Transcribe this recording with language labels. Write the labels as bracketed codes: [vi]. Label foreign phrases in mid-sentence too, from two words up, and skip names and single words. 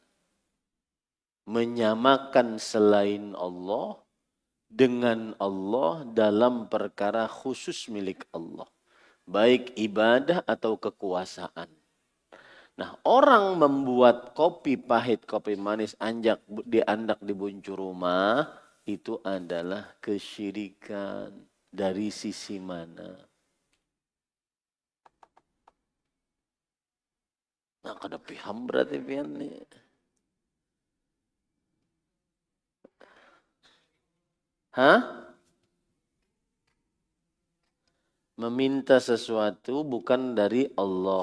[id] Menyamakan selain Allah dengan Allah dalam perkara khusus milik Allah. Baik ibadah atau kekuasaan. Nah, orang membuat kopi pahit, kopi manis, diandak di buncur rumah, itu adalah kesyirikan. Dari sisi mana? [bjn] Nah, kada paham berarti pian nih. [id] Hah? Meminta sesuatu bukan dari Allah.